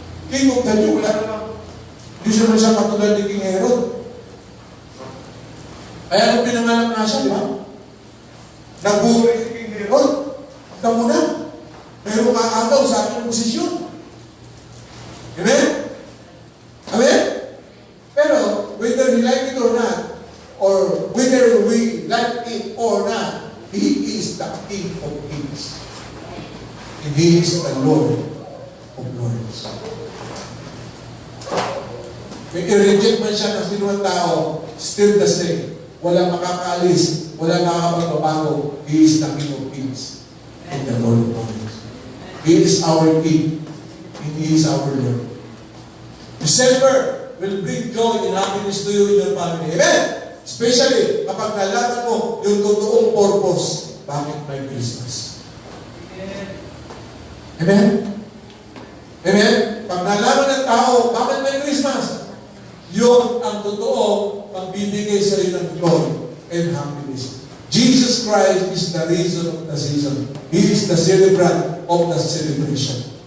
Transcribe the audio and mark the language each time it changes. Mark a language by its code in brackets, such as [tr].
[tl] King of the Jew, wala naman. Hindi siya katulad ni King Herod. Kaya nung pinanganak nga siya, di ba? Nag-buhay si King Herod. Ikaw muna. Meron ka agaw sa aking posisyon. Amen? Amen? [en] Pero, whether we like it or not, or whether we like it or not, He is the King of Kings. And He is the Lord of Lords. [tl] May i-reject man siya ng sinuwang tao, still the same. Walang makakaalis, walang makakapagbabago. [en] He is the King of Kings and the Lord of Lords. He is our King and He is our Lord. December will bring joy and happiness to you and your family. [tl] Amen? Especially kapag nalaman mo yung totoong purpose, bakit may Christmas. Amen? Amen? Pag nalaman ng tao, bakit may Christmas? Yun ang totoo magbibigay sa iyo ng [en] joy and happiness. Jesus Christ is the reason of the season. He is the celebrant of the celebration.